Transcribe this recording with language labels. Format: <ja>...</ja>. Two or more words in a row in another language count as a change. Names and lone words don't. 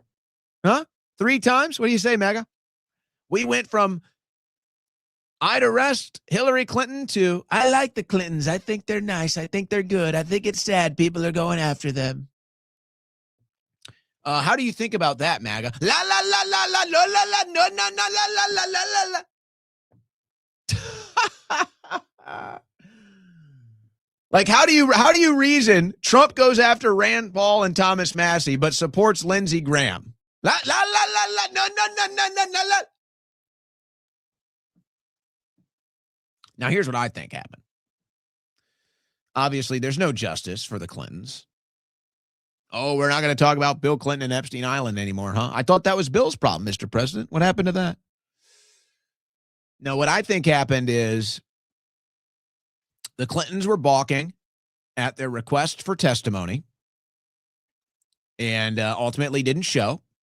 <en>Huh? 3 times? What do you say, MAGA? We went from I'd arrest Hillary Clinton to I like the Clintons. I think they're nice. I think they're good. I think it's sad people are going after them. How do you think about that, MAGA? La la la la la la la la no no no la la la la la la. Like, how do you reason Trump goes after Rand Paul and Thomas Massey, but supports Lindsey Graham? La la la la la no no no no no no la. Now, here's what I think happened. Obviously, there's no justice for the Clintons. Oh, we're not going to talk about Bill Clinton and Epstein Island anymore, huh? I thought that was Bill's problem, Mr. President. What happened to that? No, what I think happened is the Clintons were balking at their request for testimony and ultimately didn't show.</en>